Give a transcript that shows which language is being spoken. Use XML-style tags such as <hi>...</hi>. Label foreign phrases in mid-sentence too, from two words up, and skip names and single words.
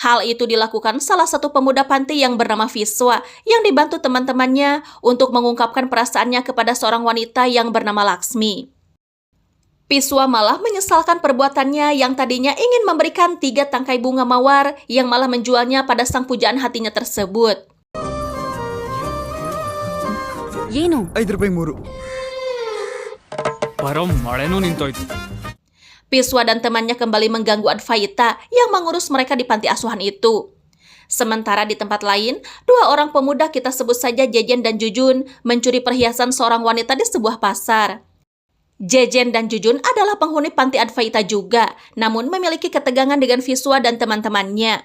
<id>Hal itu dilakukan salah satu pemuda panti yang bernama Viswa yang dibantu teman-temannya untuk mengungkapkan perasaannya kepada seorang wanita yang bernama Laksmi. Viswa malah menyesalkan perbuatannya yang tadinya ingin memberikan 3 tangkai bunga mawar yang malah menjualnya pada sang pujaan hatinya tersebut.</id> <kn>ಏನು ₹5 ಮೂರು ಪರಂ ಮಳೆನೂ ನಿಂತೋಯ್ತು.</kn> <id>Viswa dan temannya kembali mengganggu Advaita yang mengurus mereka di panti asuhan itu. Sementara di tempat lain, 2 orang pemuda kita sebut saja Jejen dan Jujun mencuri perhiasan seorang wanita di sebuah pasar. Jejen dan Jujun adalah penghuni panti Advaita juga, namun memiliki ketegangan dengan Viswa dan teman-temannya.</id>